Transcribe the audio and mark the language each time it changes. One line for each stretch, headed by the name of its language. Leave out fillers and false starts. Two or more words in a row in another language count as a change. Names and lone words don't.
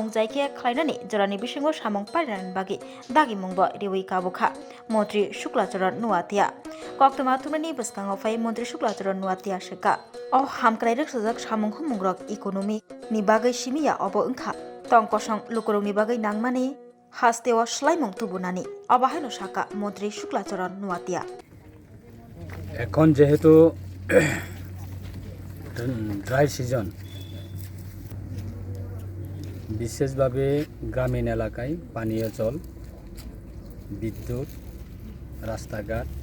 Bodo: जायखिया खालायनानै जरानि बिसङाव सामुं पारिनानै बागि दागि मुंबो रेवै काबुखा मन्त्रि शुक्लाचरण नुवातिया कक्टमा थुमनि बसकाङाव फाय मन्त्रि शुक्लाचरण नुवातिया शेका अ हामक्राइरक सजाक सामुं मुंग्रक इकोनमिक नि बागै सिमिया अबो ओंखा तंकसं लुकुरंनि बागै नांमाने हास्तेव स्लाइमुं तुबुनानि अबाहायनो शाका मन्त्रि शुक्लाचरण नुवातिया
Bangla: এখন যেহেতু ড্রাই সিজন বিশেষভাবে গ্রামীণ এলাকায় পানীয় জল বিদ্যুৎ রাস্তাঘাট